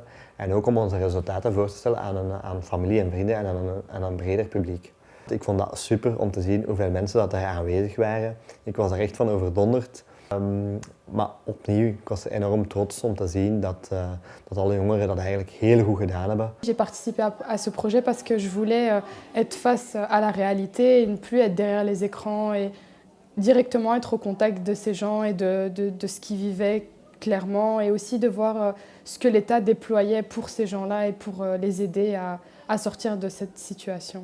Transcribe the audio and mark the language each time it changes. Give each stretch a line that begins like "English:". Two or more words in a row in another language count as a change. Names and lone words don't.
Dutch: En ook om onze resultaten voor te stellen aan familie en vrienden en aan een breder publiek. Ik vond dat super om te zien hoeveel mensen dat daar aanwezig waren. Ik was er echt van overdonderd. Maar opnieuw, ik was enorm trots om te zien dat alle jongeren dat eigenlijk heel goed gedaan hebben.
French: J'ai participé à ce projet parce que je voulais être face à la réalité et ne plus être derrière les écrans et directement être au contact de ces gens et de ce qu'ils vivaient clairement et aussi de voir ce que l'État déployait pour ces gens-là et pour les aider à sortir de cette situation.